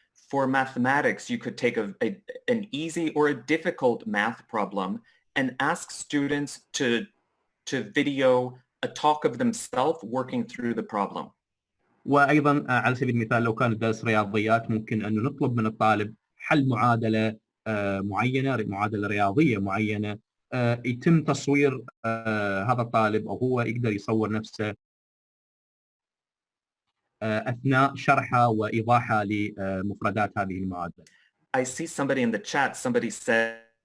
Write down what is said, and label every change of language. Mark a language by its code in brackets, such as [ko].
[en] For mathematics, you could take an easy or a difficult math problem and ask students to video a talk of themselves working through the problem. [ar] وأيضا على سبيل المثال لو كان درس رياضيات ممكن أن نطلب من الطالب حل معادلة معينة، معادلة رياضية معينة، يتم تصوير هذا الطالب أو هو يقدر يصور نفسه أثناء شرحه وإيضاحه لمفردات هذه المعادلة. [en] I see somebody in the chat, somebody said